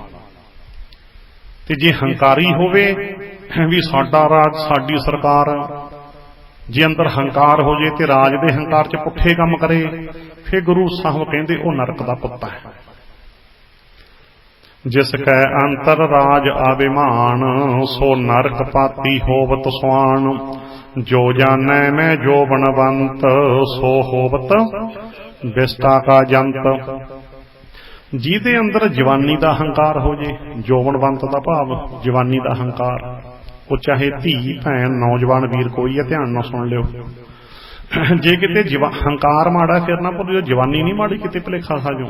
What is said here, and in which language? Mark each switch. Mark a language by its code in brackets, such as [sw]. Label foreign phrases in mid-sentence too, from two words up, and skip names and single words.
[pa] ਤੇ ਜੇ ਹੰਕਾਰੀ ਹੋਵੇ ਭੀ ਸਾਡਾ ਰਾਜ ਸਾਡੀ ਸਰਕਾਰ, ਜੇ ਅੰਦਰ ਹੰਕਾਰ ਹੋ ਜੇ ਤੇ ਰਾਜ ਦੇ ਹੰਕਾਰ ਚ ਪੁੱਠੇ ਕੰਮ ਕਰੇ, ਫਿਰ ਗੁਰੂ ਸਾਹਿਬ ਕਹਿੰਦੇ ਓ ਨਰਕ ਦਾ ਪੁੱਤਾ ਹੈ। ਜਿਸ ਕੈ ਅੰਤਰ ਰਾਜ ਅਭਿਮਾਨ, ਸੋ ਨਰਕ ਪਾਤੀ ਹੋਵਤ ਸੁਆਨ। ਜੋ ਜਾਨੈ ਮੈਂ ਜੋ ਬਨਵੰਤ, ਸੋ ਹੋਵਤ ਬਿਸਟਾ ਕਾ ਜੰਤ। ਜਿਹਦੇ ਅੰਦਰ ਜਵਾਨੀ ਦਾ ਹੰਕਾਰ ਹੋ ਜੇ, ਜੋਬਨਵੰਤ ਦਾ ਭਾਵ ਜਵਾਨੀ ਦਾ ਹੰਕਾਰ, ਉਹ ਚਾਹੇ ਧੀ ਭੈਣ ਨੌਜਵਾਨ ਵੀਰ ਕੋਈ ਹੈ, ਧਿਆਨ ਨਾਲ ਸੁਣ ਲਿਓ। ਜੇ ਕਿਤੇ ਹੰਕਾਰ ਮਾੜਾ ਫਿਰ ਨਾ ਭੁੱਲਿਓ, ਜਵਾਨੀ ਨਹੀਂ ਮਾੜੀ ਕਿਤੇ ਭੁਲੇਖਾ ਖਾ ਜਾਓ।